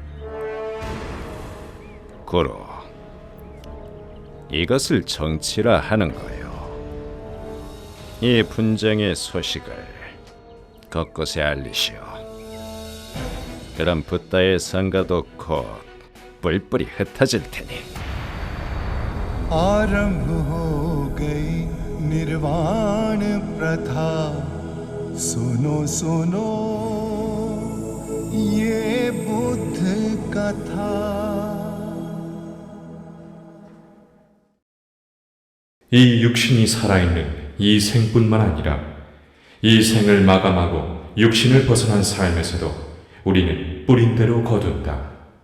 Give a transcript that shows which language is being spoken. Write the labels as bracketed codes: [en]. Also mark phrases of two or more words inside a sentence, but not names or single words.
[ko] 고로 이것을 정치라 하는 거요. 이 분쟁의 소식을 곳곳에 알리시오. 그럼 붓다의 상가도 곧 뿔뿔이 흩어질 테니. [hi] आरंभ हो गई निर्वाण प्रथा सुनो सुनो ये बुद्ध कथा [ko] 이 육신이 살아있는 이 생뿐만 아니라 이 생을 마감하고 육신을 벗어난 삶에서도 우리는 뿌린 대로 거둔다.